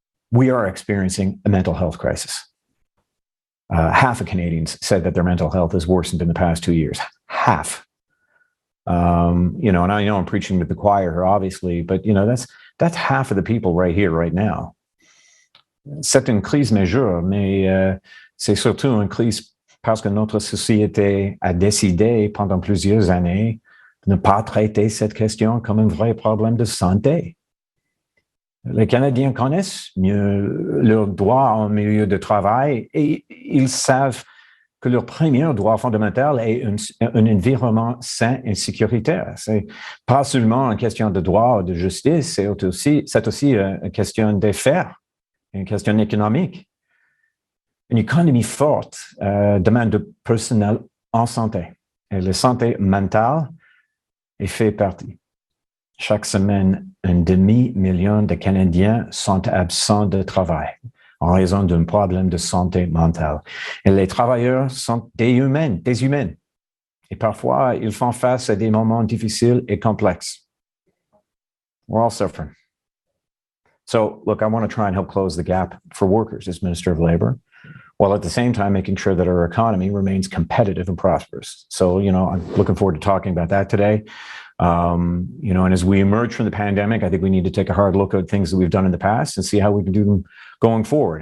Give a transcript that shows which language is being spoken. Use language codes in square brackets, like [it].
[en] We are experiencing a mental health crisis. Half of Canadians said that their mental health has worsened in the past 2 years. Half. And I know I'm preaching with the choir here, obviously, but that's half of the people right here, right now. [fr] C'est une crise majeure, mais c'est surtout une crise parce que notre société a décidé pendant plusieurs années de ne pas traiter cette question comme un vrai problème de santé. Les Canadiens connaissent mieux leurs droits en milieu de travail et ils savent que leur premier droit fondamental est un environnement sain et sécuritaire. C'est pas seulement une question de droit ou de justice, c'est aussi une question d'affaires, une question économique. Une économie forte demande de personnel en santé. Et la santé mentale est fait partie. Chaque semaine, 500 000 de Canadiens sont absents de travail en raison d'un problème de santé mentale. Et les travailleurs sont des humains. Et parfois, ils font face à des moments difficiles et complexes. [en] We're all suffering. So, look, I want to try and help close the gap for workers as Minister of Labour, while at the same time making sure that our economy remains competitive and prosperous. So, I'm looking forward to talking about that today. And as we emerge from the pandemic, I think we need to take a hard look at things that we've done in the past and see how we can do them going forward.